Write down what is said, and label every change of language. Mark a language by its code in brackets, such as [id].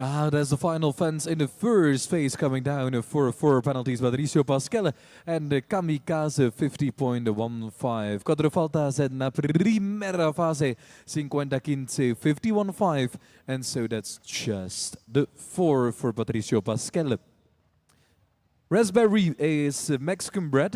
[en] There's the final fence in the first phase coming down for 4 penalties. Patricio Pascal and Kamikaze 50.15. [es] 4 faltas en la primera fase 50-15, 51.5. [en] And so that's just the 4 for Patricio Pascal. Raspberry is Mexican bred.